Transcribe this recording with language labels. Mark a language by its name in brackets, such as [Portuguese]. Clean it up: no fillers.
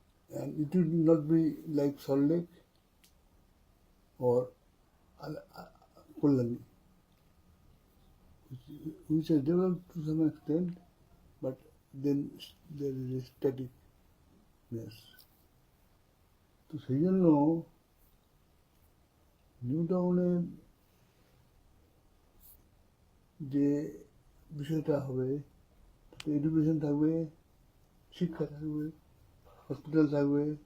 [English] And it will not be like Salt Lake or Kalyani, which are developed to some extent, but then there is a staticness. [Bangla] তো সেই জন্য new টাউনের যে বিষয়টা হবে, এডুকেশন থাকবে, শিক্ষা থাকবে, হসপিটাল থাকবে।